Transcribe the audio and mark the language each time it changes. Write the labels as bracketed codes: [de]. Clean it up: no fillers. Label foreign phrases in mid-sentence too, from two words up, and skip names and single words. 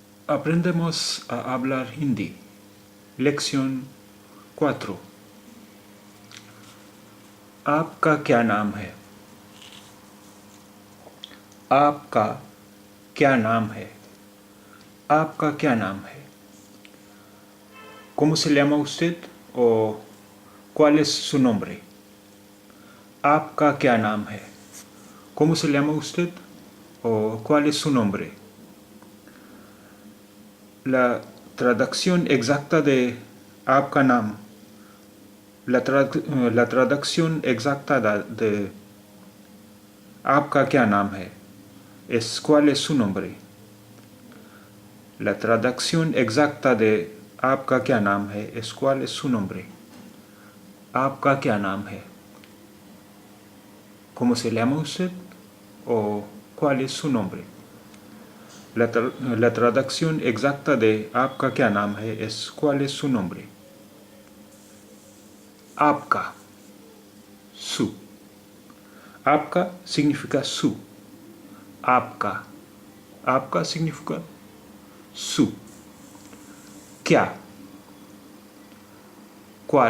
[es] Aprendemos a hablar hindi. Lección 4. [hi] आपका क्या नाम है? आपका क्या नाम है? आपका क्या नाम है? [es] ¿Cómo se llama usted? ¿O cuál es su nombre? [hi] आपका क्या नाम है? [es] ¿Cómo se llama usted? ¿O cuál es su nombre? La traducción exacta de [hi] आपका नाम, [es] la traducción exacta de [hi] आपका क्या नाम है [es] es cuál es su nombre. La traducción exacta de [hi] आपका क्या नाम है [es] es cuál es su nombre. [hi] आपका क्या नाम है? [es] ¿Cómo se llama usted? ¿O cuál es su nombre? La traducción exacta de [hi] आपका क्या नाम है [es] es cuál es su nombre. [hi] आपका, su. [es] आपका significa su. [hi] आपका. [es] आपका significa su. [hi] क्या? ¿Cuál?